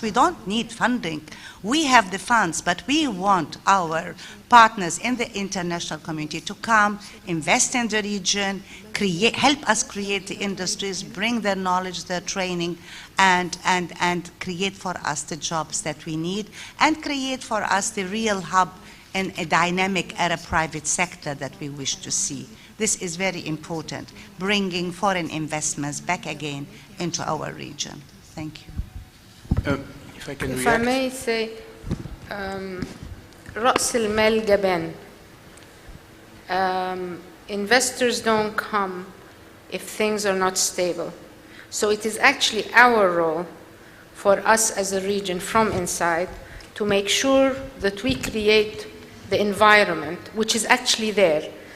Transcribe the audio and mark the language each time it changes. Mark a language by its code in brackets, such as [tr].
[en] We don't need funding. We have the funds, but we want our partners in the international community to come, invest in the region, help us create the industries, bring their knowledge, their training, and create for us the jobs that we need, and create for us the real hub in a dynamic Arab private sector that we wish to see. This is very important, bringing foreign investments back again into our region. Thank you. If I can If I react. may say, [ar] رأس المال جبان. [en] Investors don't come if things are not stable. So it is actually our role for us as a region from inside to make sure that we create the environment which is actually there.